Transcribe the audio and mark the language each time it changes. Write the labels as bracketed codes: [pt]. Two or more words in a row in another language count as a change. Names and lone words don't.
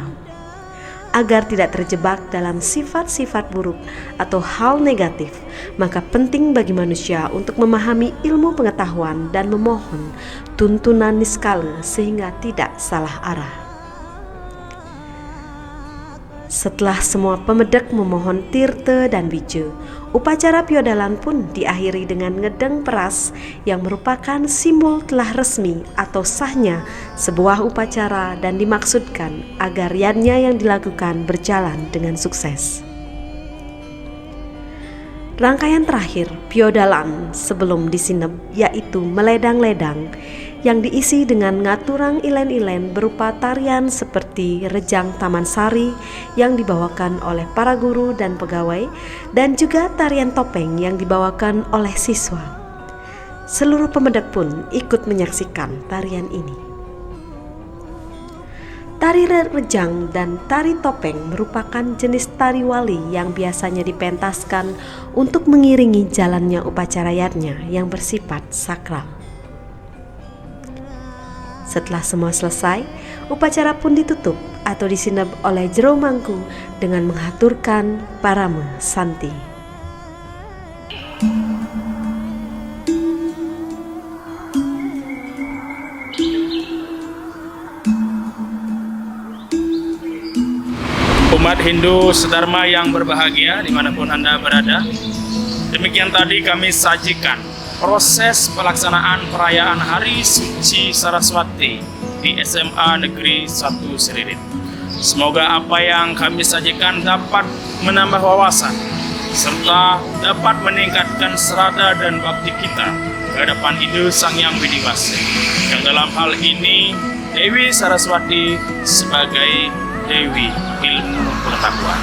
[id] Agar tidak terjebak dalam sifat-sifat buruk atau hal negatif, maka penting bagi manusia untuk memahami ilmu pengetahuan dan memohon tuntunan niskala sehingga tidak salah arah. Setelah semua pemedek memohon tirte dan biju, upacara piodalan pun diakhiri dengan ngedeng peras yang merupakan simbol telah resmi atau sahnya sebuah upacara dan dimaksudkan agar yannya yang dilakukan berjalan dengan sukses. Rangkaian terakhir piodalan sebelum disinep yaitu meledang-ledang yang diisi dengan [ban] ngaturang ilen-ilen [id] berupa tarian seperti Rejang Taman Sari yang dibawakan oleh para guru dan pegawai dan juga tarian topeng yang dibawakan oleh siswa. Seluruh pemedek pun ikut menyaksikan tarian ini. Tari rejang dan tari topeng merupakan jenis tari wali yang biasanya dipentaskan untuk mengiringi jalannya upacara yatnya yang bersifat sakral. Setelah semua selesai, upacara pun ditutup atau disinep oleh jero mangku dengan menghaturkan parame santi. Umat Hindu sedharma yang berbahagia dimanapun Anda berada, demikian tadi kami sajikan proses pelaksanaan perayaan Hari Suci Saraswati di SMA Negeri 1 Seririt. Semoga apa yang kami sajikan dapat menambah wawasan serta dapat meningkatkan serada dan bakti kita ke hadapan Ide Sang Hyang Widiwasi, yang dalam hal ini Dewi Saraswati sebagai Dewi Ilmu Pengetahuan.